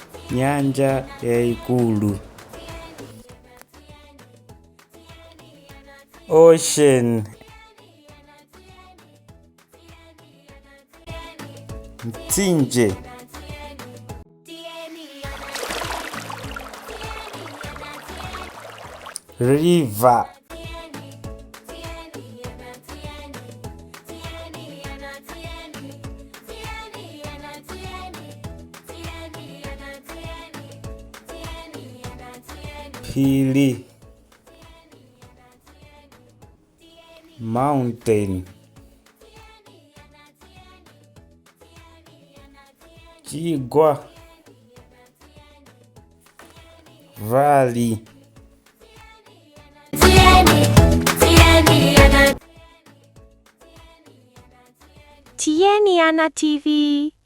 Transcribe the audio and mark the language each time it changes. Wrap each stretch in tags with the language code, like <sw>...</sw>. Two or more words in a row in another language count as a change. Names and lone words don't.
<ny>Nyanja yaikulu. Ocean. Mtsinje.</ny> <en>River.</en> <ny>Hili.</ny> <en>Mountain.</en> <ny>Chigwa.</ny> <en>Valley.</en> <ny>Nyanja TV.</ny>